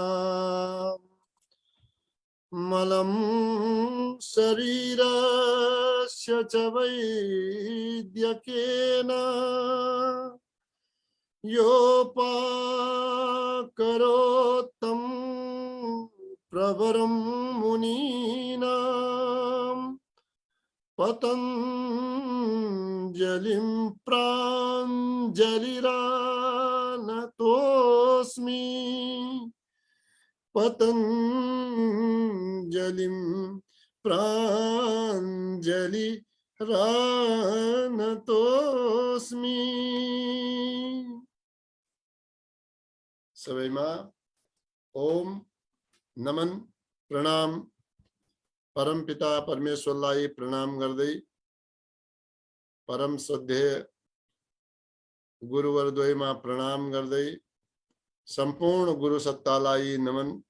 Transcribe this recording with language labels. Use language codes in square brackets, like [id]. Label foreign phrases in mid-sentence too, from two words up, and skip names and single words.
[sa] मलं शरीरस्य च वैद्यकेन योपाकरोत्तं प्रवरं मुनीनां पतञ्जलिं प्राञ्जलिरानतोऽस्मि। पतञ्जलिं प्राञ्जलिरानतोऽस्मि। [ne] सबैमा ओम नमन प्रणाम परमपिता परमेश्वरलाई प्रणाम गर्दै परम श्रद्धेय गुरुवरद्वयमा प्रणाम गर्दै सम्पूर्ण गुरु सत्तालाई नमन।